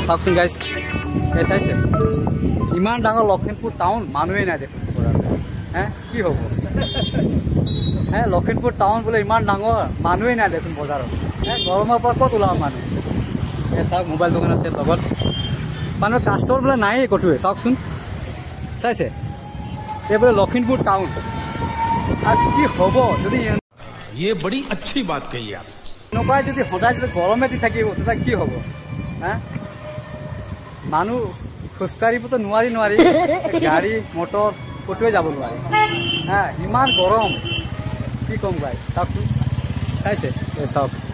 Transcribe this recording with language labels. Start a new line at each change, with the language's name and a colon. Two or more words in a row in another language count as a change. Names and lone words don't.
Assamese: চাওকচোন গাইজ এই চাইছে ইমান ডাঙৰ লখিমপুৰ টাউন মানুহে নাই দেখোন কি হ'ব লখিমপুৰ টাউন বোলে ইমান ডাঙৰ মানুহে নাই দেখোন বজাৰত গৰমৰ পৰা ক'ত ওলাব মানুহ এই চাওক মোবাইল দোকান আছে লগত মানুহ কাষ্টমাৰ বোলে নায়েই ক'তোৱে চাওকচোন চাইছে এই বোলে লখিমপুৰ টাউন আৰু কি হ'ব যদি
Hindi: ये बड़ी अच्छी बात कही आप
Assamese: এনেকুৱাই যদি সদায় যদি গৰমে দি থাকিব তেতিয়া কি হ'ব মানুহ খোজকাঢ়িবতো নোৱাৰি গাড়ী মটৰ ক'তোৱে যাব নোৱাৰি ইমান গৰম কি ক'ম গাই চাওকচোন চাইছে এই চাওক